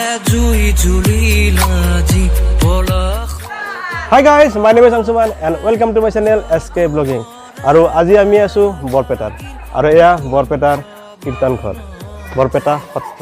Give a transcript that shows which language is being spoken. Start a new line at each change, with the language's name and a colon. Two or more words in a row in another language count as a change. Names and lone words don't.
English: Hi guys, my name is Angsuman and welcome to my channel SK Vlogging.
Assamese: আৰু আজি আমি আছোঁ বৰপেটাত. আৰু এয়া বৰপেটাৰ কীৰ্তন ঘৰ. Borpeta Hotra.